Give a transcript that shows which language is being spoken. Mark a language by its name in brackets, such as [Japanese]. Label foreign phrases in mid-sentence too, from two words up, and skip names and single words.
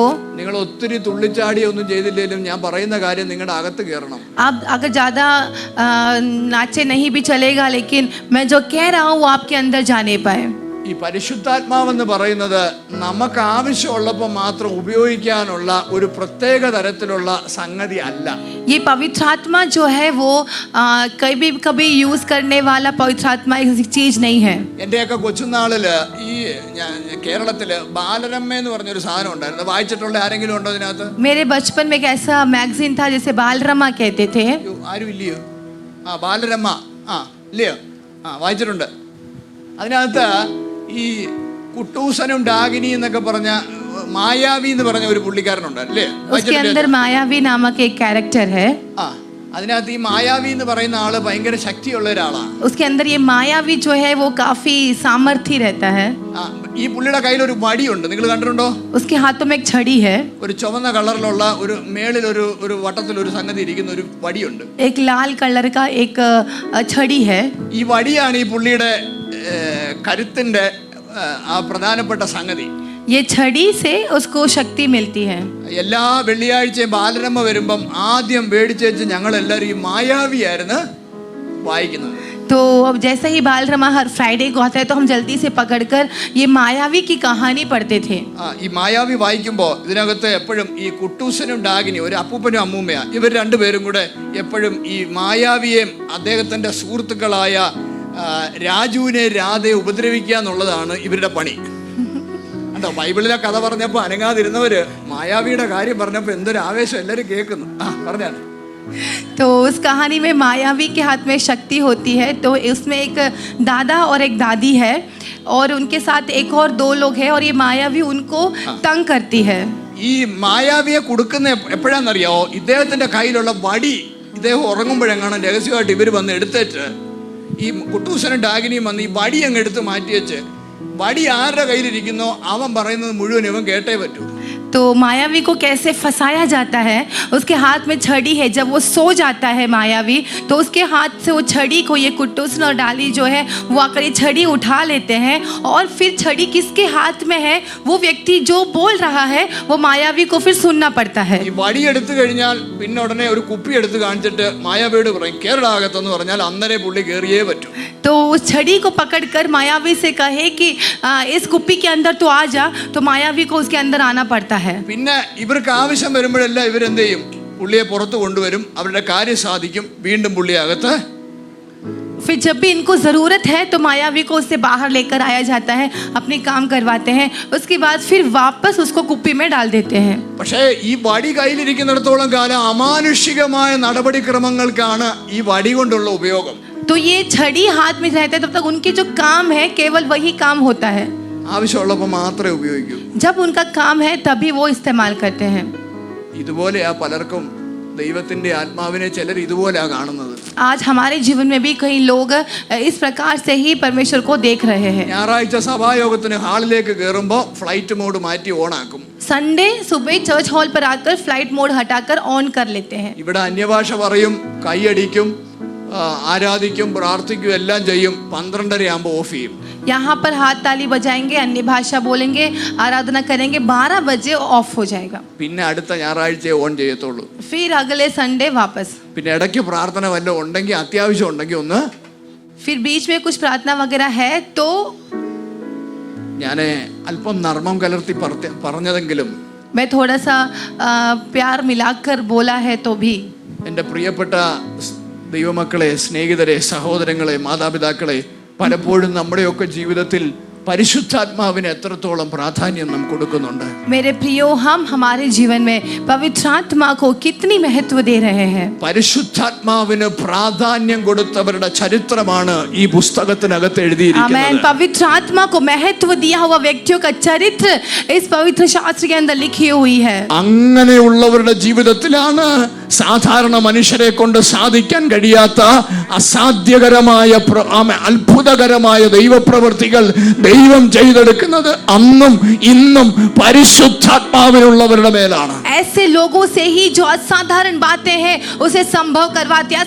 [Malayalam] നിങ്ങൾ ഒത്തിരി തുള്ളിച്ചാടി ഒന്നും ചെയ്തില്ലെങ്കിലും ഞാൻ പറയുന്ന കാര്യം നിങ്ങളുടെ അകത്ത് കയറണം. [Hindi] आप अगर ज़्यादा नाचे नहीं भी चलेगा, लेकिन मैं जो कह रहा हूँ वो आपके अंदर जाने पाए. [Malayalam] ഈ പരിശുദ്ധാത്മാവെന്ന് പറയുന്നത് നമുക്ക് ആവശ്യമുള്ളപ്പോൾ മാത്രം ഉപയോഗിക്കാനുള്ള ഒരു പ്രത്യേക തരത്തിലുള്ള സംഗതി അല്ല. [Hindi] ये पवित्र आत्मा जो है वो कभी कभी यूज करने वाला पवित्र आत्मा एक चीज नहीं है. [Malayalam] എൻ്റെയൊക്കെ കൊച്ചുനാളില് ഈ കേരളത്തില് ബാലരമ്മ എന്ന് പറഞ്ഞൊരു സാധനം ഉണ്ടായിരുന്നു. വായിച്ചിട്ടുള്ള ആരെങ്കിലും ഉണ്ടോ ഇതിനകത്ത്? [Hindi] मेरे बचपन में एक ऐसा मैगजीन था जिसे बालरमा कहते थे. [Malayalam] ആരും ഇല്ലയോ? ബാലരമ്മ ഇല്ലയോ? വായിച്ചിട്ടുണ്ട്. അതിനകത്ത് ഈ കുട്ടൂസനും ഡാഗിനി എന്നൊക്കെ പറഞ്ഞ മായാവി എന്ന് പറഞ്ഞ ഒരു പുള്ളിക്കാരനുണ്ട് അല്ലേ? [Hindi] उसके अंदर मायावी नामक एक कैरेक्टर है. [Malayalam] അതിനകത്ത് ഈ മായാവി എന്ന് പറയുന്ന ആള് ഭയങ്കര ശക്തിയുള്ള ഒരാളാണ്. [Hindi] उसके अंदर ये मायावी जो है वो काफी सामर्थ्य रहता है. [Malayalam] ഈ പുള്ളിയുടെ കയ്യിൽ ഒരു വടിയുണ്ട്, നിങ്ങൾ കണ്ടിട്ടുണ്ടോ? [Hindi] उसके हाथों में एक छड़ी है. [Malayalam] ഒരു ചുവന്ന കളറിലുള്ള ഒരു മേളിൽ ഒരു വട്ടത്തിൽ ഒരു സംഗതി ഇരിക്കുന്ന ഒരു വടിയുണ്ട്. [Hindi] एक लाल कलर का एक छड़ी है. [Malayalam] ഈ വടിയാണ് ഈ പുള്ളിയുടെ കരുത്തിന്റെ ആ പ്രധാനപ്പെട്ട സംഗതി. [Hindi] ये छड़ी से उसको शक्ति मिलती है. [Malayalam] എല്ലാ വെള്ളിയാഴ്ചയും ബാലരമ്മ വരുമ്പം ആദ്യം മേടിച്ചേച്ച് ഞങ്ങൾ എല്ലാവരും ഈ മായാവിയായിരുന്നു വായിക്കുന്നത്. [Hindi] तो अब जैसे ही बालरमा हर फ्राइडे को आता है तो हम जल्दी से पकड़कर ये मायावी की कहानी पढ़ते थे. [Malayalam] ഈ മായാവി വായിക്കുമ്പോൾ ഇതിനകത്ത് എപ്പോഴും ഈ കുട്ടൂസനും ഡാഗിനി, ഒരു അപ്പൂപ്പനും അമ്മൂമ്മയാ, ഇവർ രണ്ടുപേരും കൂടെ എപ്പോഴും ഈ മായാവിയെയും അദ്ദേഹത്തിന്റെ സുഹൃത്തുക്കളായ രാജുവിനെ രാധയെ ഉപദ്രവിക്കുക എന്നുള്ളതാണ് ഇവരുടെ പണി. കണ്ടോ, ബൈബിളിലെ കഥ പറഞ്ഞപ്പോൾ അനങ്ങാതിരുന്നവര് മായാവിയുടെ കാര്യം പറഞ്ഞപ്പോൾ എന്തൊരു ആവേശം എല്ലാവരും കേൾക്കുന്നു. പറഞ്ഞാണ്. [Hindi] तो उस कहानी में मायावी के हाथ में शक्ति होती है. तो उसमें एक दादा और एक दादी है और उनके साथ एक और दो लोग हैं और ये मायावी उनको तंग करती है. [Malayalam] ഈ മായാവിയെ കൊടുക്കുന്ന എപ്പോഴാണെന്നറിയാവോ? ഇദ്ദേഹത്തിന്റെ കയ്യിലുള്ള വടി ഇദ്ദേഹം ഉറങ്ങുമ്പോഴെങ്ങാണ് രഹസ്യമായിട്ട് ഇവർ വന്ന് എടുത്തിട്ട് ഈ കുട്ടൂസനും ഡാഗിനിയും വന്ന് ഈ വടി അങ്ങ് എടുത്ത് മാറ്റി വെച്ച്, വടി ആരുടെ കയ്യിലിരിക്കുന്നോ അവൻ പറയുന്നത് മുഴുവൻ ഇവൻ കേട്ടേ പറ്റൂ. [Hindi] तो मायावी को कैसे फंसाया जाता है? उसके हाथ में छड़ी है. जब वो सो जाता है मायावी तो उसके हाथ से वो छड़ी को ये कुट्टूसन और डाली जो है वो आकर ये छड़ी उठा लेते हैं और फिर छड़ी किसके हाथ में है वो व्यक्ति जो बोल रहा है वो मायावी को फिर सुनना पड़ता है. [Malayalam] ഈ വടി എടുത്തു കഴിഞ്ഞാൽ പിന്നെ ഉടനെ ഒരു കുപ്പി എടുത്ത് കാണിച്ചിട്ട് മായാവിയോട് പറയും കേരളാകത്തെന്ന് പറഞ്ഞാൽ അന്നേരം പുള്ളി കയറിയേ പറ്റൂ. [Hindi] तो उस छड़ी को पकड़कर मायावी से कहे कि इस कुप्पी के अंदर तो आ जा, तो मायावी को उसके अंदर आना पड़ता है. [Malayalam] പിന്നെ ഇവർക്ക് ആവശ്യം വരുമ്പോഴെല്ലാം ഇവരെന്ത് ചെയ്യും? പുള്ളിയെ പുറത്ത് കൊണ്ടുവരും, അവരുടെ കാര്യം സാധിക്കും, വീണ്ടും പുള്ളിയെ അകത്ത്. [Hindi] फिर जब भी इनको ज़रूरत है तो मायावी को उससे बाहर लेकर आया जाता है, अपने काम करवाते हैं, उसके बाद फिर वापस उसको कुप्पी में डाल देते हैं. [Malayalam] പക്ഷേ ഈ വടി കയ്യിലിരിക്കുന്നിടത്തോളം കാലം അമാനുഷികമായ നടപടിക്രമങ്ങൾക്കാണ് ഈ വടി കൊണ്ടുള്ള ഉപയോഗം. [Hindi] तो ये छड़ी हाथ में रहता है तब तक उनके जो काम है केवल वही काम होता है. [Malayalam] ആവശ്യമുള്ളപ്പോൾ മാത്രമേ ഉപയോഗിക്കൂ. [Hindi] जब उनका काम है तभी वो इस्तेमाल करते हैं. [Malayalam] ഇതുപോലെയാ പലർക്കും ദൈവത്തിന്റെ ആത്മാവിനെ ചിലർ ഇതുപോലെയാ കാണുന്നത്. [Hindi] आज हमारे जीवन में भी कई लोग इस प्रकार से ही परमेश्वर को देख रहे हैं. [Malayalam] ഞായറാഴ്ച സഭായോഗത്തിന് ഹാളിലേക്ക് കയറുമ്പോൾ [English] flight mode [Malayalam] മാറ്റി ഓണാക്കും. [Hindi] संडे सुबह चर्च हॉल पर आकर [English] flight mode [Hindi] हटाकर ऑन कर लेते हैं. [Malayalam] ഇവിടെ അന്യഭാഷ പറയും, കൈയടിക്കും, ആരാധിക്കും, പ്രാർത്ഥിക്കും, എല്ലാം ചെയ്യും. 12:30 ആകുമ്പോൾ ഓഫ് ചെയ്യും. [Hindi] यहाँ पर हाथ ताली बजाएंगे, अन्य भाषा बोलेंगे, आराधना करेंगे, 12 बजे ऑफ हो जाएगा. [Malayalam] പിന്നെ അടുത്ത ഞായറാഴ്ച ഓൺ ചെയ്യത്തുള്ളൂ. [Hindi] फिर अगले संडे वापस. [Malayalam] പിന്നെ ഇടയ്ക്ക് പ്രാർത്ഥന വല്ലതും ഉണ്ടെങ്കിൽ, അത്യാവശ്യം ഉണ്ടെങ്കിൽ ഒന്ന്. [Hindi] फिर बीच में कुछ प्रार्थना वगैरह है तो [Malayalam] ഞാൻ അല്പം നർമ്മം കലർത്തി പറഞ്ഞതെങ്കിലും [Hindi] मैं थोड़ा सा प्यार मिलाकर बोला है तो भी [Malayalam] എൻ്റെ പ്രിയപ്പെട്ട ദൈവമക്കളെ, സ്നേഹിതരെ, സഹോദരങ്ങളെ, മാതാപിതാക്കളെ, പലപ്പോഴും നമ്മുടെയൊക്കെ ജീവിതത്തിൽ പരിശുദ്ധാത്മാവിന് എത്രത്തോളം പ്രാധാന്യം നാം കൊടുക്കുന്നുണ്ട്. [Hindi] मेरे प्रियो, हम हमारे जीवन में पवित्र आत्मा को कितनी महत्व दे रहे हैं. [Malayalam] പരിശുദ്ധാത്മാവിന് പ്രാധാന്യം കൊടുത്തവരുടെ ചരിത്രമാണ് ഈ പുസ്തകത്തിനകത്ത് [Hindi] आमेन. [Malayalam] എഴുതിയിരിക്കുന്നത്. [Hindi] पवित्र आत्मा को महत्व दिया हुआ व्यक्तियों का चरित्र इस पवित्र शास्त्र के अंदर लिखी हुई है. [Malayalam] അങ്ങനെയുള്ളവരുടെ ജീവിതത്തിലാണ് സാധാരണ മനുഷ്യരെ കൊണ്ട് സാധിക്കാൻ കഴിയാത്ത അസാധ്യകരമായ അത്ഭുതകരമായ ദൈവപ്രവൃത്തികൾ ദൈവം ചെയ്തെടുക്കുന്നത് അന്നും ഇന്നും പരിശുദ്ധാത്മാവിനുള്ളവരുടെ മേലാണ്. [Hindi] ऐसे लोगों से ही जो असाधारण बातें हैं उसे संभव करवाते हैं.